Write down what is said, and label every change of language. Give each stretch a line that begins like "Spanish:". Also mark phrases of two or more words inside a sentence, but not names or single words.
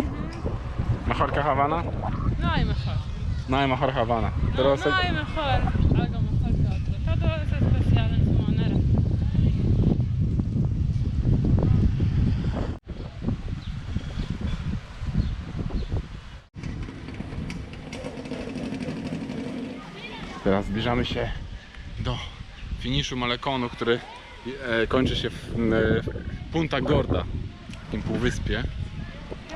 Spanish: ¿Mejor que Habana? No hay mejor. No hay mejor Habana. No, Pero no hay mejor, algo mejor que otro. Todo es especial en su manera.
Polish: Teraz zbliżamy się do finiszu Maleconu, który kończy się w Punta Gorda, w takim półwyspie.